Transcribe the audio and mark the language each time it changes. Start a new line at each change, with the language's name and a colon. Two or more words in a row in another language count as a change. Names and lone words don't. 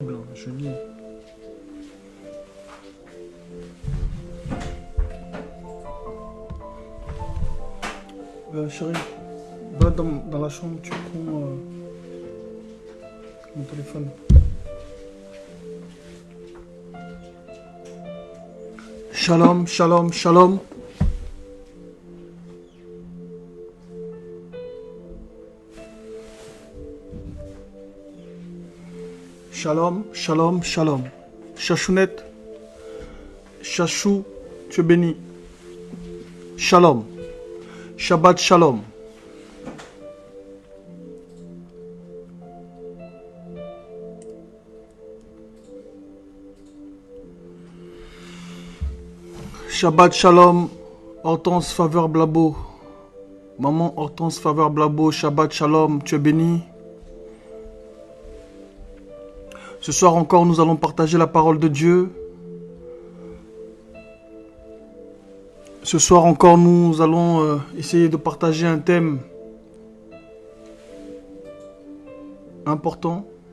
French: Julie. Chérie, va dans la chambre, tu prends mon téléphone.
Hebrew: שלום, שלום, שלום. שלום, שלום, שלום.
French: Chachounette, Chachou, tu es béni.
Hebrew: שלום. שבת שלום. שבת שלום.
French: Hortense Faveur Blabo. Maman Hortense Faveur Blabo.
Hebrew: שבת שלום.
French: Tu es béni. Ce soir encore, nous allons partager la parole de Dieu. Ce soir encore, nous allons essayer de partager un thème important.